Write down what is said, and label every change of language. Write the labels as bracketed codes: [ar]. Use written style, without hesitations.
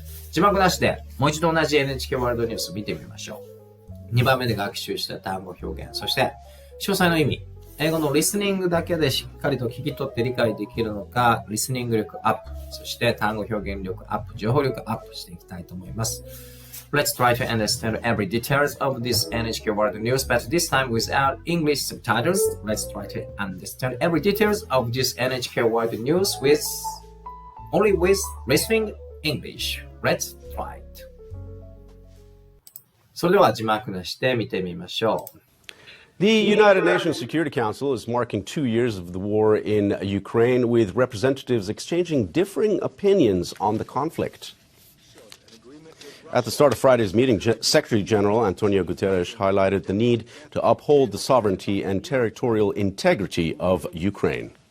[ja] 字幕なしで、もう一度同じ NHK ワールドニュース見てみましょう。 2番目で学習した単語表現、そして、詳細の意味。英語のリスニングだけでしっかりと聞き取って理解できるのか、リスニング力アップ、そして単語表現力アップ、情報力アップしていきたいと思います。 [en] Let's try to understand every details of this NHK World News, but this time without English subtitles. Let's try to understand every details of this NHK World News only with listening English. Let's try it. [ja] それでは字幕なしで見てみましょう。 [en] The United Nations Security Council is marking 2 years of the war in Ukraine, with representatives exchanging differing opinions on the conflict. At the start of Friday's meeting, Secretary General Antonio Guterres highlighted the need to uphold the sovereignty and territorial integrity of Ukraine.